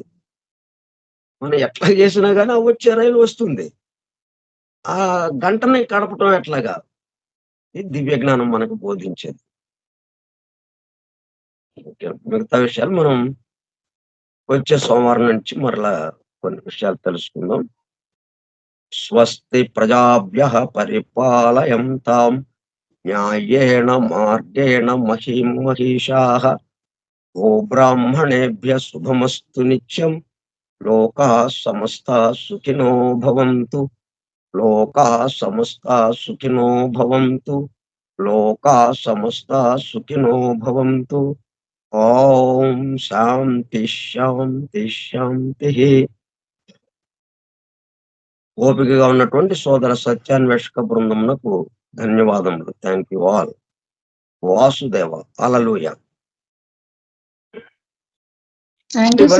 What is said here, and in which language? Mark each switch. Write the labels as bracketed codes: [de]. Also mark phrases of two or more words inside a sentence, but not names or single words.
[te] మనం ఎట్లా చేసినా గాని ఆ వచ్చే రైలు వస్తుంది. ఆ గంటని గడపటం ఎట్లాగా? ఇది దివ్య జ్ఞానం మనకు బోధించేది. ఓకే. మిగతా విషయాలు మనం వచ్చే సోమవారం నుంచి మరలా కొన్ని విషయాలు తెలుసుకుందాం. [sa] స్వస్తి ప్రజాభ్యః పరిపాలయంతాం న్యాయేణ మార్గేణ మహీం మహిషాః గోబ్రాహ్మణేభ్యः శుభమస్తు నిత్యం లోకాः సమస్తాः సుఖినో భవంతు లోకాः సమస్తాः సుఖినో భవంతు లోకాः సమస్తాः సుఖినో భవంతు. ఓం శాంతి శాంతి శాంతిః. [te] ఓపికగా ఉన్నటువంటి సోదర సత్యాన్వేషక బృందమునకు ధన్యవాదములు. [en] thank you all. వాసుదేవ. హల్లెలూయా. thank you